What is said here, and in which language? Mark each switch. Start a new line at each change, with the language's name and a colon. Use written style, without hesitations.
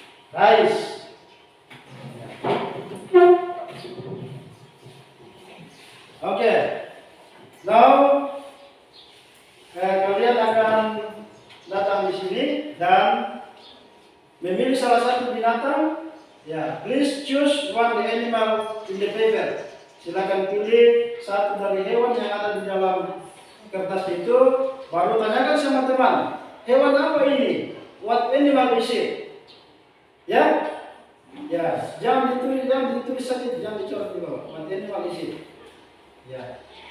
English: Rice. Oke. Now
Indonesian: kalian akan datang di sini dan memilih salah satu binatang.
English: Ya, please choose one the animal in the paper.
Indonesian: Silakan pilih satu dari hewan yang ada di dalam kertas itu, baru tanyakan sama teman, hewan apa ini?
English: What animal is it?
Indonesian: Ya, Ya, jangan ditulis saja, jangan dicoret di bawah.
English: What animal is it?
Indonesian: Ya.